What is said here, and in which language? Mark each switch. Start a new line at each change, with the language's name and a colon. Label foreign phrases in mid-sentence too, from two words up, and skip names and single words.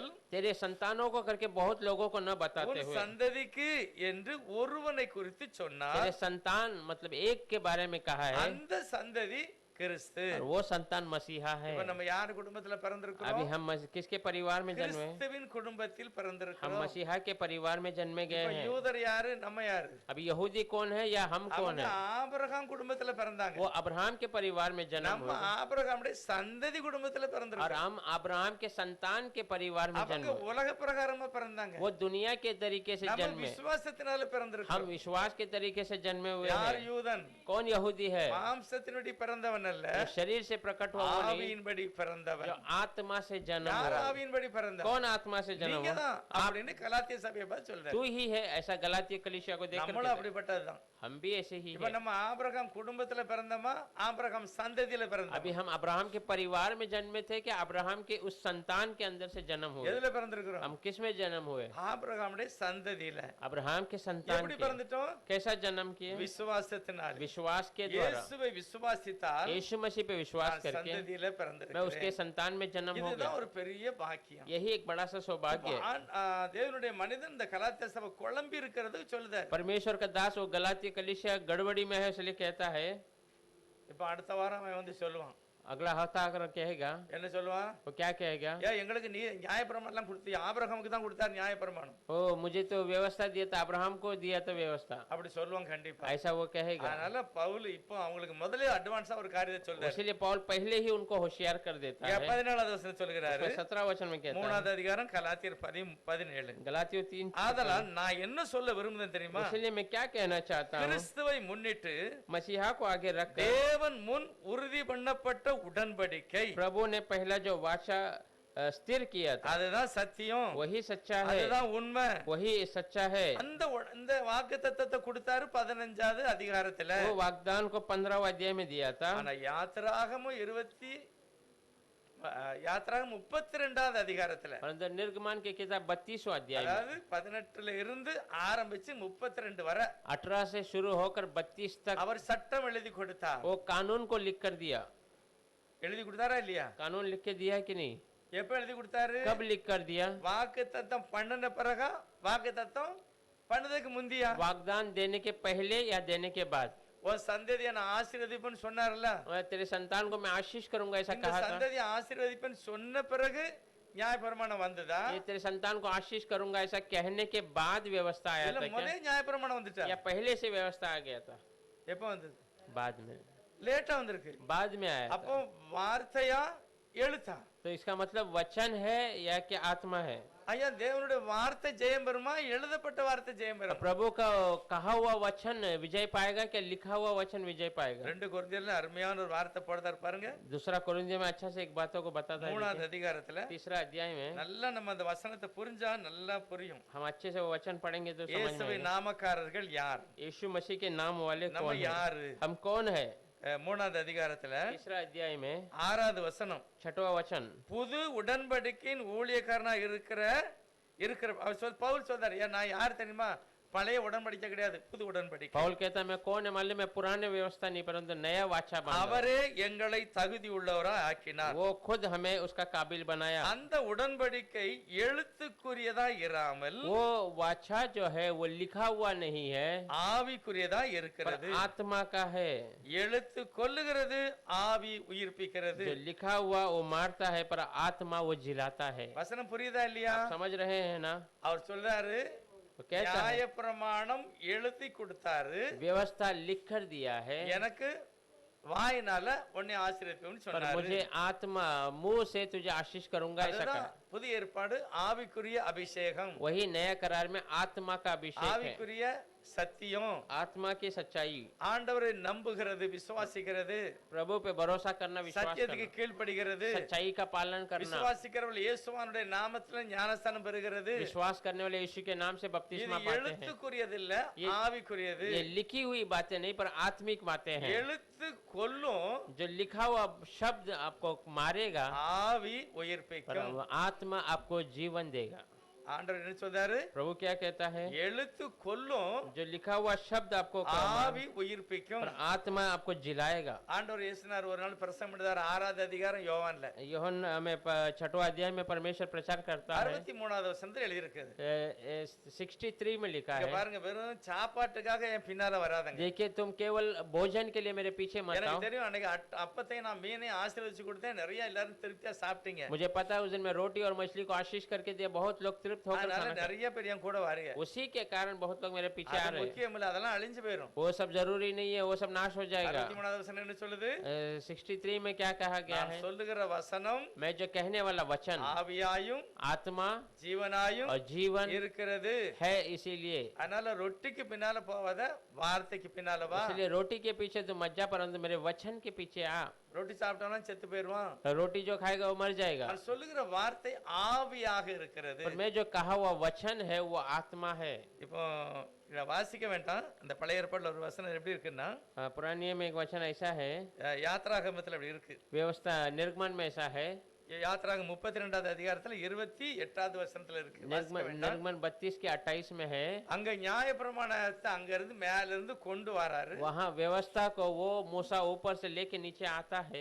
Hindi: तेरे संतानों को करके बहुत लोगों को न बताते
Tamil: உன்
Hindi: हुए,
Tamil: சந்ததிக்கு என்று ஒருவனை குறித்து சொன்னார்.
Hindi: तेरे संतान मतलब एक के बारे में कहा है,
Tamil: அந்த சந்ததி கிறிஸ்து.
Hindi: और वो संतान मसीहा है।
Tamil: இப்ப நம்ம யார் குடும்பத்துல
Hindi: अभी
Tamil: பிறந்திருக்கிறோம்?
Hindi: हम किसके परिवार में जन्मे?
Tamil: கிறிஸ்துவின் குடும்பத்தில்
Hindi: हम
Tamil: பிறந்திருக்கிறோம்.
Hindi: मसीहा के परिवार में जन्मे
Tamil: இப்ப
Hindi: गए हैं।
Tamil: யூதர் யாரு, நம்ம யாரு?
Hindi: अभी यहूदी कौन है या हम कौन
Tamil: அவங்க
Hindi: है?
Tamil: ஆபிரகாம் குடும்பத்துல பிறந்தாங்க.
Hindi: वो अब्राहम के परिवार में जन्म
Tamil: நம்ம
Hindi: हुए
Tamil: ஆபிரகாமுடைய சந்ததி குடும்பத்துல
Hindi: और
Tamil: பிறந்திருக்கிறோம்.
Hindi: हम अब्राहम के संतान के परिवार में
Tamil: அவங்க
Hindi: जन्मे।
Tamil: உலக பிரகாரமா பிறந்தாங்க.
Hindi: वो दुनिया के तरीके से
Tamil: நம்ம
Hindi: जन्मे।
Tamil: விசுவாசத்தினால
Hindi: हम
Tamil: பிறந்திருக்கிறோம்.
Hindi: विश्वास के तरीके से जन्मे हुए
Tamil: யார்
Hindi: हैं।
Tamil: யூதன்?
Hindi: कौन यहूदी है?
Tamil: மாம்சத்தினுடைய பிறந்தவன் அல்ல,
Hindi: जो शरीर से प्रकट हुआ वो नहीं,
Tamil: ஆவியின்படி
Hindi: जो
Tamil: பிறந்தவன்.
Hindi: आत्मा से जन्म
Tamil: யார்
Hindi: हुआ।
Tamil: ஆவியின்படி பிறந்தவன்?
Hindi: कौन आत्मा से जन्म
Tamil: நீங்க
Hindi: हुआ?
Tamil: தான் அப்படின்னு கலாத்திய சபையை பார்த்து சொல்றாரு.
Hindi: तू ही है, ऐसा गलातिया कलीसिया को देख
Tamil: நம்மளும் அப்படிப்பட்டதுதான்.
Hindi: हम भी ऐसे ही
Tamil: இப்ப
Hindi: हैं।
Tamil: நம்ம ஆபிரகாம் குடும்பத்துல பிறந்தோமா, ஆபிரகாம் சந்ததியில பிறந்தோம்?
Hindi: अभी हम अब्राहम के परिवार में जन्मे थे कि अब्राहम के उस संतान के अंदर से जन्म हुए?
Tamil: எதுல பிறந்திருக்கிறோம்?
Hindi: हम किस में जन्म हुए?
Tamil: ஆபிரகாமுடைய சந்ததியில.
Hindi: अब्राहम के संतान
Tamil: எப்படி
Hindi: के।
Tamil: பிறந்துட்டோம்?
Hindi: कैसा जन्म किए?
Tamil: விசுவாசத்தினால.
Hindi: विश्वास के द्वारा।
Tamil: இயேசுவை விசுவாசித்தால்
Hindi: यीशु मसीह पे विश्वास
Tamil: நான்
Hindi: करके
Tamil: சந்ததியில
Hindi: मैं उसके
Tamil: பிறந்திருக்கிறேன்.
Hindi: संतान में जन्म हो
Tamil: இதுதான்
Hindi: गया।
Tamil: ஒரு பெரிய பாக்கியம்.
Hindi: यही एक बड़ा सा सौभाग्य है।
Tamil: தேவனுடைய மனிதன் இந்த கலாத்திய சபை குழம்பி இருக்கிறது சொல்லுதார்.
Hindi: परमेश्वर का दास वो गलाती कलीसिया गड़बड़ी में है इसलिए कहता है।
Tamil: இப்ப அடுத்த வாரம் அவன் வந்து சொல்லுவான்.
Hindi: अगला हफ्ता आकर कहेगा,
Tamil: என்ன சொல்லுவான்?
Hindi: वो क्या कहेगा?
Tamil: எங்களுக்கு நீ நியாயப்பிரமாணம் எல்லாம் கொடுத்து ஆபிரகாமுக்கு தான் கொடுத்தார் நியாயப்பிரமாணம்.
Hindi: ओ मुझे तो व्यवस्था दिया था, अब्राहम को दिया था व्यवस्था,
Tamil: அப்படி சொல்லுவான் கண்டிப்பா.
Hindi: ऐसा वो कहेगा।
Tamil: அதனால பவுல் இப்போ அவங்களுக்கு முதல்ல அட்வான்ஸா ஒரு காரியத்தை சொல்றாரு.
Hindi: इसलिए पौल पहले ही उनको होशियार कर देता है।
Tamil: 17வது வசனம் சொல்கிறாரு.
Hindi: 17 वचन में कहता है,
Tamil: 3வது அதிகாரம் கலாத்தியர் 17.
Hindi: गलातियों 3।
Tamil: ஆதலால் நான் என்ன சொல்ல விரும்புறேன் தெரியுமா?
Hindi: इसलिए मैं क्या कहना चाहता हूँ,
Tamil: கிறிஸ்துவை முன்னிட்டு
Hindi: मसीहा को आगे रखकर
Tamil: தேவன் முன் உறுதி பண்ணப்பட்ட உடன்படிக்கை,
Hindi: प्रभु ने पहला जो वाचा स्थिर किया था
Tamil: அதுதான் சத்தியம்,
Hindi: वही सच्चा है,
Tamil: அதுதான் உண்மை.
Hindi: वही सच्चा है।
Tamil: இந்த வாக்குத்தத்தத்தை கொடுத்தாரு 15வது அதிகாரத்துல.
Hindi: वो वाग्दान को 15वां अध्याय में दिया था।
Tamil: ஆனா யாத்திராகமம் 32வது அதிகாரத்துல,
Hindi: परंतु निर्गमन के किताब 32वां अध्याय में,
Tamil: அதாவது 18ல இருந்து ஆரம்பிச்சு 32 வரை
Hindi: 18 से शुरू होकर 32 तक
Tamil: அவர் சட்டம் எழுதி கொடுத்தார்.
Hindi: वो कानून को लिख कर दिया।
Tamil: எழுதி கொடுத்தாரா இல்லையா?
Hindi: कानून लिख के दिया कि नहीं?
Tamil: எப்ப எழுதி கொடுத்தாரு?
Hindi: कब लिख कर दिया?
Tamil: வாக்குத்தத்தம் பண்ணின பிறகா, வாக்குத்தத்தம் பண்ணதுக்கு முந்தியா?
Hindi: वाग्दान देने के पहले या देने के बाद?
Tamil: உன் சந்ததியை நான் ஆசீர்வதிப்பேன்னு சொன்னார்ல.
Hindi: मैं तेरे संतान को मैं आशीष करूंगा ऐसा
Tamil: இந்த
Hindi: कहा था।
Tamil: சந்ததியை ஆசீர்வதிப்பேன்னு சொன்ன பிறகு நியாயப்பிரமாணம் வந்ததா?
Hindi: ये तेरे संतान को आशीष करूंगा ऐसा कहने के बाद व्यवस्था आया
Tamil: இல்ல
Hindi: था
Tamil: முதல்ல
Hindi: क्या?
Tamil: நியாயப்பிரமாணம் வந்துட்டா?
Hindi: या पहले से व्यवस्था आ गया था?
Tamil: எப்ப வந்தது?
Hindi: बाद में,
Tamil: லேட்டா வந்திருக்கு.
Hindi: बाद में आया
Tamil: அப்போ
Hindi: था।
Tamil: வார்த்தையா எழுத்தா?
Hindi: तो इसका मतलब वचन है या कि आत्मा है?
Tamil: ஐயா தேவனுடைய வார்த்தை ஜெயம் பெறுமா, எழுதப்பட்ட வார்த்தை ஜெயம் பெறுமா?
Hindi: प्रभु का कहा हुआ वचन विजय पाएगा क्या लिखा हुआ वचन विजय पाएगा?
Tamil: 2 கொரிந்தியர்ல அருமையான ஒரு வார்த்தை போடுறார் பாருங்க.
Hindi: दूसरा कोरिन्थियों में अच्छा से एक बातों को बताता है।
Tamil: 3வது அதிகாரத்துல
Hindi: 3रा अध्याय में
Tamil: நல்லா நம்ம அந்த வசனத்தை புரிஞ்சா நல்லா புரியும்.
Hindi: हम अच्छे से वो वचन पढ़ेंगे तो समझ में
Tamil: இயேசுவை
Hindi: आएगा।
Tamil: நாமக்காரர்கள் யார்?
Hindi: यीशु मसीह के नाम वाले
Tamil: நம்ம
Hindi: कौन हैं?
Tamil: யாரு?
Hindi: हम कौन है?
Tamil: 3வது அதிகாரத்துல
Hindi: 3रा अध्याय में
Tamil: 6வது வசனம்,
Hindi: 6वां वचन,
Tamil: புது உடன்படிக்கையின் ஊழியக்காரனா இருக்கிற பவுல் சொல்றாரு. ஏன் நான் யார் தெரியுமா? பழைய உடன்படிக்கை கிடையாது, புது உடன்படிக்கை.
Hindi: पौल कहता है मैं कौन है मालूम है? पुराने व्यवस्था नहीं परंतु नया वाचा बांधा।
Tamil: அவரே எங்களை தகுதி உள்ளவரா ஆக்கினார்.
Hindi: वो खुद हमें उसका काबिल बनाया।
Tamil: அந்த உடன்படிக்கை எழுத்துக்குரியதா இராமல்
Hindi: वो वाचा जो है वो लिखा हुआ नहीं है
Tamil: ஆவிக்குரியதா
Hindi: पर
Tamil: இருக்கிறது.
Hindi: आत्मा का है।
Tamil: எழுத்து கொல்லுகிறது, ஆவி உயிர்ப்பிக்கிறது.
Hindi: जो लिखा हुआ वो मारता है पर आत्मा वो जिलाता है।
Tamil: வசனம் புரியுதா இல்லையா?
Hindi: आप समझ रहे हैं ना?
Tamil: அவர் சொல்றாரு
Hindi: वो कहता है
Tamil: நியாய பிரமாணம் எழுதி கொடுத்தாரு,
Hindi: व्यवस्था लिख कर दिया है
Tamil: எனக்கு வாயினால உன்னை ஆசீர்வதிப்பேன்னு
Hindi: पर
Tamil: சொன்னாரு.
Hindi: मुझे आत्मा मुंह से तुझे आशीष करूंगा ऐसा
Tamil: அதுதான்
Hindi: कहा।
Tamil: புதிய ஏற்பாடு, ஆவிக்குரிய அபிஷேகம்,
Hindi: वही नया करार में आत्मा का अभिषेक है,
Tamil: ஆவிக்குரிய சத்தியம்,
Hindi: आत्मा की सच्चाई,
Tamil: ஆண்டவரை நம்புகிறது, விசுவாசிக்கிறது,
Hindi: प्रभु पे भरोसा करना, विश्वास
Tamil: சத்தியத்துக்கு
Hindi: करना,
Tamil: கீழ்ப்படுகிறது,
Hindi: सच्चाई का पालन करना,
Tamil: விசுவாசிக்கிறவர்கள் இயேசுவானுடைய நாமத்துல ஞானஸ்தானம் பெறுகிறது.
Hindi: विश्वास करने वाले यीशु के नाम से
Tamil: இது
Hindi: बपतिस्मा पाते हैं।
Tamil: எழுத்துக்குரியது இல்ல,
Hindi: ये-
Tamil: ஆவிக்குரியது.
Hindi: ये लिखी हुई बातें नहीं पर आत्मिक बातें हैं।
Tamil: எழுத்து கொல்லும்,
Hindi: जो लिखा हुआ शब्द आपको मारेगा
Tamil: ஆவி
Hindi: पर
Tamil: உயிர்ப்பிக்கும்.
Hindi: आत्मा आपको जीवन देगा।
Tamil: ஆண்டவர் என்ன சொல்றாரு?
Hindi: प्रभु क्या कहता है?
Tamil: எழுத்து கொல்லும்,
Hindi: जो लिखा हुआ शब्द आपको
Tamil: ஆவி உயிர்ப்பிக்கும்.
Hindi: पर आत्मा आपको जिलाएगा।
Tamil: ஆண்டவர் இயேசுனார் ஒரு நாள் பிரசங்கம் பண்ணார், 6வது அதிகாரம் யோவான்ல
Hindi: யோहन में 6वां अध्याय में परमेश्वर प्रचार करता है।
Tamil: 63வது வசனத்துல எழுதியிருக்குது.
Hindi: 63 में लिखा
Tamil: இங்க
Hindi: है,
Tamil: பாருங்க, வெறும் சாப்பாட்டுக்காக என் பின்னால வராதங்க.
Hindi: देखिए तुम केवल भोजन के लिए मेरे पीछे मत आओ।
Tamil: எனக்கு தெரியும், அன்னைக்கு அப்பத்தையும் நான் மீனையும் ஆசீர்வதிச்சு கொடுத்தேன், நிறைய எல்லாரும் திருப்தியா சாப்பிட்டீங்க.
Hindi: मुझे पता है उस दिन मैं रोटी और मछली को आशीष करके दिया, बहुत लोग तृप्त होकर
Tamil: அதனால
Hindi: खाना खाए।
Tamil: நிறைய பேர் என் கூட வாரீங்க.
Hindi: उसी के कारण बहुत लोग मेरे पीछे आ
Tamil: அது
Hindi: रहे हैं।
Tamil: முக்கியம் இல்ல, அதெல்லாம் அழிஞ்சு போயிடும்.
Hindi: वो सब जरूरी नहीं है, वो सब नाश हो जाएगा।
Tamil: 63வது வசனம் என்ன சொல்லுது?
Hindi: 63 में क्या कहा गया
Tamil: நான்
Hindi: है?
Tamil: சொல்லுகிற வசனம்
Hindi: मैं जो कहने वाला वचन
Tamil: ஆவியாயும்
Hindi: आत्मा
Tamil: ஜீவனாயும்
Hindi: और जीवन
Tamil: இருக்கிறது.
Hindi: है, इसीलिए
Tamil: அதனால ரொட்டிக்கு பின்னால போவாத, வார்த்தைக்கு பின்னால வா.
Hindi: इसलिए रोटी के पीछे तो मत जा, परंतु मेरे वचन के पीछे आ।
Tamil: ரொட்டி சாப்பிட்டாலும் செத்து போயிருவான்.
Hindi: रोटी जो खाएगा वो मर जाएगा,
Tamil: நான் சொல்லுகிற வார்த்தை ஆவியாக இருக்கிறது.
Hindi: पर मैं जो कहा हुआ वचन है वो आत्मा है।
Tamil: இப்போ இத வாசிக்க வேண்டாம். அந்த பழைய ஏற்பாடுல ஒரு வசனம் எப்படி இருக்குன்னா,
Hindi: पुराने नियम में एक वचन ऐसा है,
Tamil: யாத்ராகமத்துல அப்படி இருக்கு.
Hindi: व्यवस्था निर्गमन में ऐसा है,
Tamil: யாத்ராகம் 32வது அதிகாரத்துல 28வது வசனத்துல இருக்கு. வாசிக்க வேண்டாம்.
Hindi: निर्गमन 32 के 28 में है।
Tamil: அங்க நியாயப்பிரமாணத்தை அங்க இருந்து மேல இருந்து கொண்டு வராரு.
Hindi: वहाँ व्यवस्था को वो मूसा ऊपर से लेके नीचे आता है,